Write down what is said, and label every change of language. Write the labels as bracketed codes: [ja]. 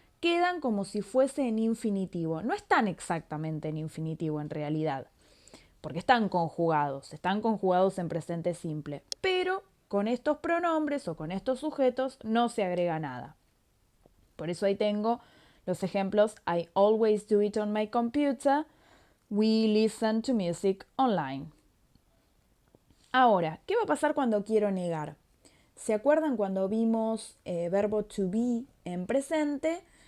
[es] Quedan como si fuese en infinitivo. No están exactamente en infinitivo en realidad, porque están conjugados en presente simple. Pero con estos pronombres o con estos sujetos no se agrega nada. Por eso ahí tengo los ejemplos: [en] I always do it on my computer. We listen to music online. [es] Ahora, ¿qué va a pasar cuando quiero negar? ¿Se acuerdan cuando vimos verbo to be en presente?